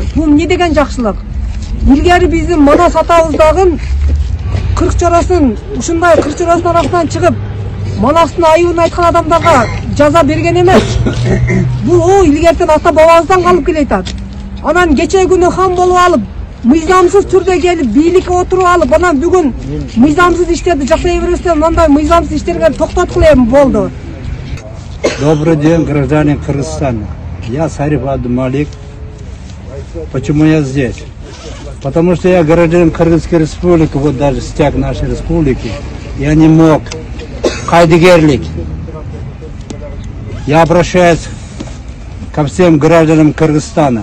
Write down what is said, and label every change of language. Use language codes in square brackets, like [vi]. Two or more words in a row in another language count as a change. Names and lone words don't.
[ky] Бул эмне деген жакшылык? Илгери биздин Манас атабыздагы кыркчоросын, ушундай кыркчоросын арасынан чыгып, Манастын айыбын айткан адамдарга жаза берген эмес. Бул илгертен ата бабабыздан калып келатат. Анан кече күнү хан болуп алып, мыйзамсыз түрдө келип, бийликке отуруп алып, анан бүгүн мыйзамсыз иштерди жасай бербестен, мындай мыйзамсыз иштерге токтоткула эми болду. [ru] Добрый день, граждане Кыргызстана. Я Сариф Абдумалик. Почему я здесь? Потому что я гражданин Кыргызской республики, вот даже стяг нашей республики. Я не мог [ky] кайдыгерлик. [ru] Я обращаюсь ко всем гражданам Кыргызстана.